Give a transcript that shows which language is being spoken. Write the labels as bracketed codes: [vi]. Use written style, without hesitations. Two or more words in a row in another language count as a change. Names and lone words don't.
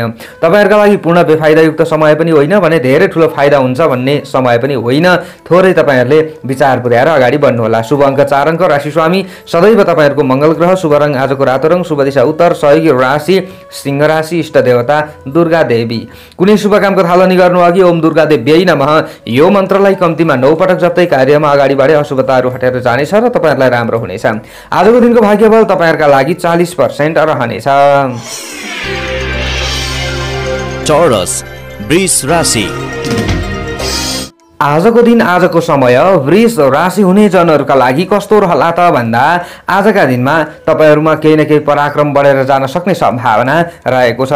[ne] तपाईहरुका लागि पूर्ण बेफाइदायुक्त समय पनि होइन भने धेरै ठुलो फाइदा हुन्छ भन्ने समय पनि होइन। थोरै तपाईहरुले विचार पुर्याएर अगाडि बढ्नुहोला। शुभ अङ्क 4 अङ्क राशि स्वामी सदैव तपाईहरुको मङ्गल ग्रह। शुभ रङ आजको रातो रङ, शुभ दिशा उत्तर, सहयोगी राशि सिंह राशि, इष्ट देवता दुर्गा देवी। कुनै शुभ कामको थालनी गर्नु अघि [sa] ओम दुर्गा देव्यै नमः [ne] यो मन्त्रलाई कम्तीमा 9 पटक जप्दै कार्यमा अगाडि बढे अशुभताहरू हटेर जानेछ र तपाईहरुलाई राम्रो हुनेछ। आजको दिनको भाग्यबल तपाईहरुका लागि 40% रहनेछ। टोरस वृष राशि। आजको दिन आजको समय वृष राशि हुने जनहरूका लागि कस्तो रहला त भन्दा आजका दिनमा तपाईहरुमा केही न केही पराक्रम बढेर जान सक्ने सम्भावना रहेको छ।